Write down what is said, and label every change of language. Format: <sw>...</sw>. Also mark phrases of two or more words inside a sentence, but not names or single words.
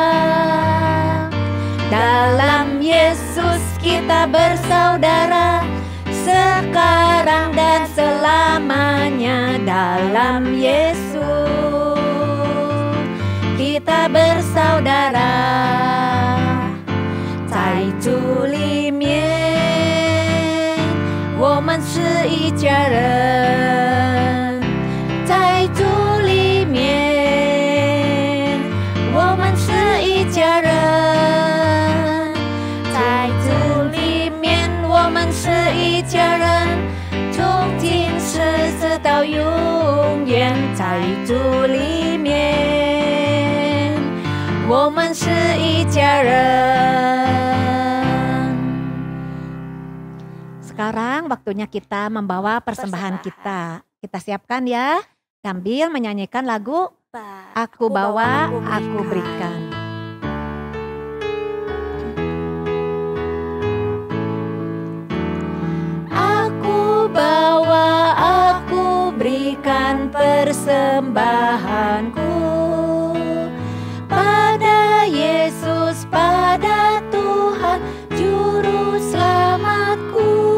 <id>Dalam Yesus kita bersaudara. Sekarang dan selamanya. Dalam Yesus kita bersaudara.</id> <zh>在主里面，我们是一家人。在主里面，我们是一家人。在主里面，我们是一家人。从今世直到永远，在主里面，我们是一家人。</zh> <id>Sekarang waktunya kita membawa persembahan kita. Kita siapkan ya, sambil menyanyikan lagu Aku bawa, aku berikan. Aku bawa, aku berikan persembahanku pada Yesus, pada Tuhan Juru Selamatku.</id>